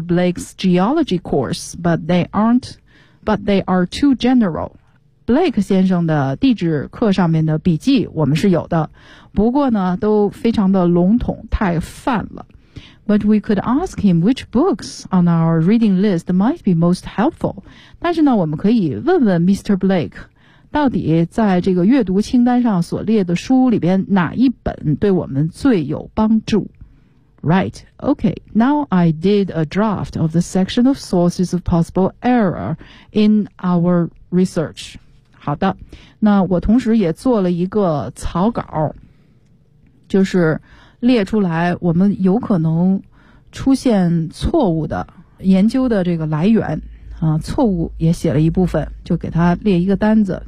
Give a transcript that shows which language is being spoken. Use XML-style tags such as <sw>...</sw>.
<en>Blake's geology course, but they are too general.</en> <zh>Blake 先生的地质课上面的笔记我们是有的，不过呢都非常的笼统，太泛了。</zh> <en>But we could ask him which books on our reading list might be most helpful.</en> <zh>但是呢我们可以问问 Mr. Blake 到底在这个阅读清单上所列的书里边哪一本对我们最有帮助。</zh> <en>Right, okay, now I did a draft of the section of sources of possible error in our research.</en> <zh>好的，那我同时也做了一个草稿，就是列出来我们有可能出现错误的研究的这个来源啊，错误也写了一部分，就给他列一个单子。</zh>